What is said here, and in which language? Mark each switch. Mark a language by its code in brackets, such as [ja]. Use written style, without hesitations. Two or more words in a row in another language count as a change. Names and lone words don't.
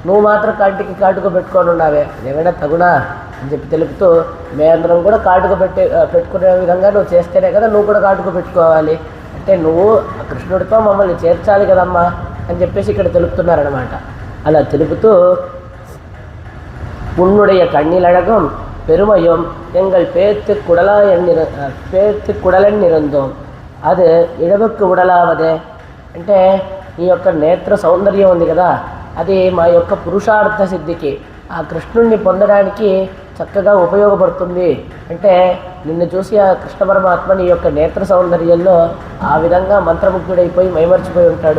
[te] నువ్వు మాత్రం కంటికి కాటుక పెట్టుకొని ఉన్నావే, ఏమైనా తగునా అని చెప్పి తెలుపుతూ, మేమందరం కూడా కాటుక పెట్టుకునే విధంగా నువ్వు చేస్తేనే కదా నువ్వు కూడా కాటుక పెట్టుకోవాలి, అంటే నువ్వు కృష్ణుడితో మమ్మల్ని చేర్చాలి కదమ్మా అని చెప్పేసి ఇక్కడ తెలుపుతున్నారనమాట. అలా తెలుపుతూ, [ta] உன்னுடைய கண்ணிலழகும் பெருமையும் எங்கள் பேர்த்து குடலன் இருந்தோம் [te] అది ఇడవకు ఉడలావదే, అంటే నీ యొక్క నేత్ర సౌందర్యం ఉంది కదా, అది మా యొక్క పురుషార్థ సిద్ధికి, ఆ కృష్ణుణ్ణి పొందడానికి చక్కగా ఉపయోగపడుతుంది. అంటే నిన్ను చూసి ఆ కృష్ణ పరమాత్మ నీ యొక్క నేత్ర సౌందర్యంలో ఆ విధంగా మంత్రముగ్ధుడైపోయి మైమర్చిపోయి ఉంటాడు.